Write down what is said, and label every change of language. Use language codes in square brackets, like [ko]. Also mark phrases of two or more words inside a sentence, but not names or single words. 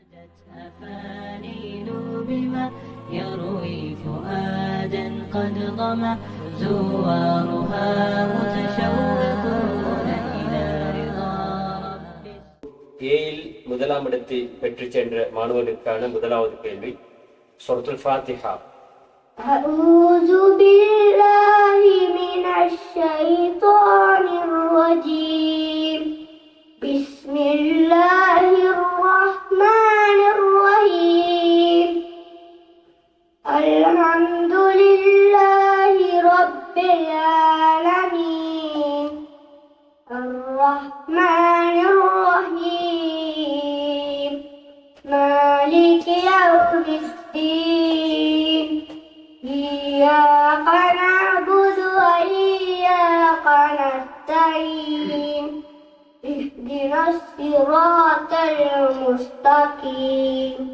[ar] أفانين بما يروي فؤادا قد ضمى زوارها متشوقون إلى رضا ربه. [ta] ஏயில் முதலாம் இடத்தை பெற்றுச் சென்ற மாணவனுக்கான முதலாவது கேள்வி சூரத்துல் ஃபாத்திஹா. [ar] أعوذ بالله من الشيطان الرجيم. بسم الله الرحمن الرحيم. الحمد لله رب العالمين الرحمن الرحيم مالك يوم الدين إياك نعبد وإياك نستعين اهدنا الصراط المستقيم